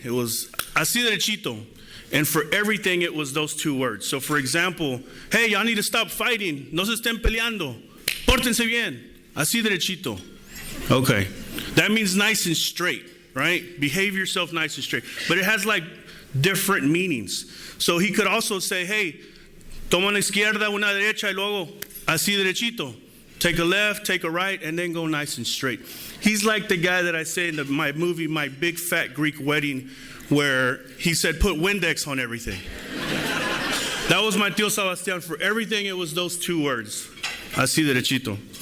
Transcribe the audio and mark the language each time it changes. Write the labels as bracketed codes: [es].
[en] It was [es] Así derechito. [en] And for everything, it was those two words. So, for example, hey, y'all need to stop fighting. [es] No se estén peleando. Pórtense bien. Así derechito. [en] Okay. That means nice and straight, right? Behave yourself nice and straight. But it has like different meanings. So he could also say, hey, [es] toma una izquierda, una derecha, y luego así derechito. [en] Take a left, take a right, and then go nice and straight. He's like the guy that I say in my movie, My Big Fat Greek Wedding, where he said, put Windex on everything. That was my Tío Sebastián. For everything, it was those two words, [es] así derechito.